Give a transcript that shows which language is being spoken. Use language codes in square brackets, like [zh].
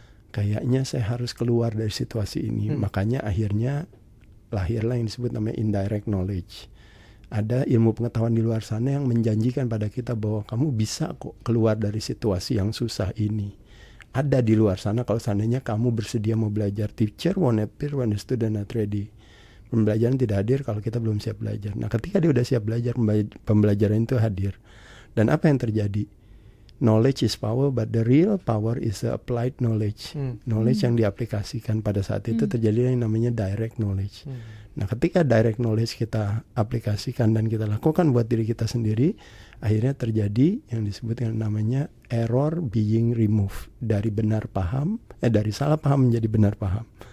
[id] Kayaknya saya harus keluar dari situasi ini. Makanya akhirnya lahirlah yang disebut namanya indirect knowledge. Ada ilmu pengetahuan di luar sana yang menjanjikan pada kita bahwa kamu bisa kok keluar dari situasi yang susah ini. Ada di luar sana kalau seandainya kamu bersedia mau belajar. [en] Teacher won't appear when the student not ready. [id] Pembelajaran tidak hadir kalau kita belum siap belajar. Nah ketika dia udah siap belajar, pembelajaran itu hadir. Dan apa yang terjadi? [en] Knowledge is power, but the real power is the applied knowledge. [id] Knowledge yang diaplikasikan pada saat itu terjadi yang namanya direct knowledge. Nah ketika direct knowledge kita aplikasikan dan kita lakukan buat diri kita sendiri, akhirnya terjadi yang disebut dengan namanya [en] error being removed. [id] Dari benar paham, dari salah paham menjadi benar paham.